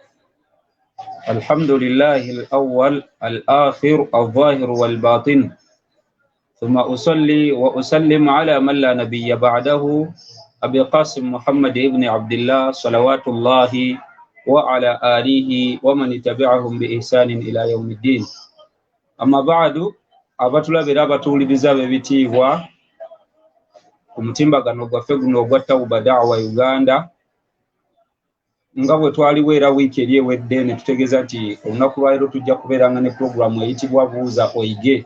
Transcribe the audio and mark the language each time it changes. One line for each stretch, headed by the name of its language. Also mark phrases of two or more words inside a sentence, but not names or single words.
Arabic: الحمد لله الأول الآخر الظاهر والباطن، ثم أصلي وأسلم على من لا نبي بعده أبي قاسم محمد بن عبد الله صلوات الله وعلى آله ومن تبعهم بإحسان إلى يوم الدين. أما بعد
Ganda: abatulabira abatuwuliriza b'ebitiibwa ku mutimbagano gwaffe guno ogwa Tawba Da'wa Uganda, nga bwe twaliwo era wiiki eri ewedde ne tutegeeza nti olunaku lwaleero tujja kubeeranga ne pulogulaamu eyitibwa Buuza Oyige.